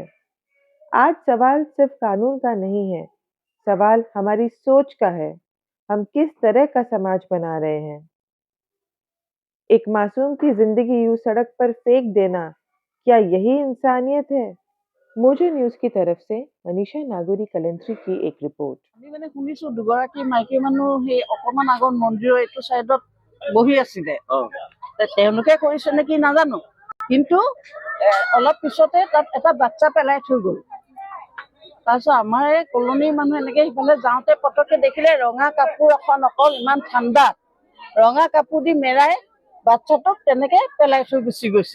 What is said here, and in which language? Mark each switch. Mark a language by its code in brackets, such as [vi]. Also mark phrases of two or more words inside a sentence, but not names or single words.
[hi] आज सवाल सिर्फ कानून का नहीं है, सवाल हमारी सोच का है। हम किस तरह का समाज बना रहे हैं? एक मासूम की जिंदगी यूं सड़क पर फेंक देना, क्या यही इंसानियत है? मोजो न्यूज की तरफ से मनीषा नागोरी कलेंट्री की एक रिपोर्ट। [as] আমি মানে শুনিছো দুগৰাকী মাইকী মানুহ সেই অকমান আগত মন্দিৰৰ এইটো চাইডত বহি আছিলে। তেওঁলোকে কৰিছে নেকি নাজানো, কিন্তু অলপ পিছতে তাত এটা বাচ্চা পেলাই থৈ গ'ল। তাৰপিছত আমাৰ এই কলনীৰ মানুহ এনেকে সিফালে যাওঁতে পটককে দেখিলে ৰঙা কাপোৰ এখন, অকল ইমান ঠাণ্ডা ৰঙা কাপোৰ দি মেৰাই বাচ্চাটোক তেনেকে পেলাই থৈ গুচি গৈছে।